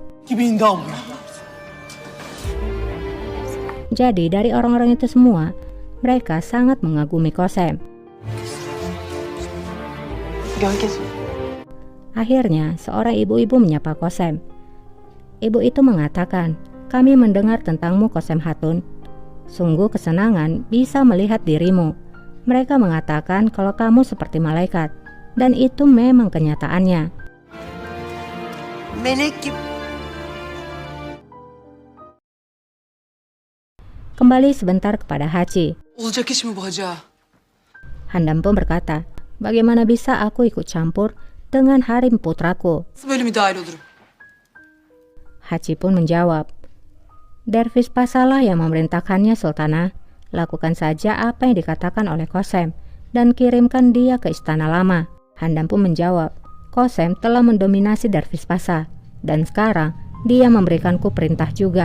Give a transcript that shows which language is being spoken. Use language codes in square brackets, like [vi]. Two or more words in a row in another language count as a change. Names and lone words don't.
[tr] 2000'de alıyor. [id] Jadi dari orang-orang itu semua, mereka sangat mengagumi Qasem. [tr] Gölgesi. [id] Akhirnya, seorang ibu-ibu menyapa Qasem. Ibu itu mengatakan, "Kami mendengar tentangmu, Qasem Hatun. Sungguh kesenangan bisa melihat dirimu. Mereka mengatakan kalau kamu seperti malaikat, dan itu memang kenyataannya." [tr] Melek gibi. [id] Kembali sebentar kepada Haci. [tr] Olacak iş mi bu hacı? [id] Handam pun berkata, "Bagaimana bisa aku ikut campur dengan harim putraku?" [tr] Nasıl böyle müdahil olurum? [id] Haci pun menjawab, "Dervis Pasalah yang memerintahkannya, Sultanah. Lakukan saja apa yang dikatakan oleh Qasem dan kirimkan dia ke istana lama." Handam pun menjawab, "Qasem telah mendominasi Dervis Pasa dan sekarang dia memberikanku perintah juga.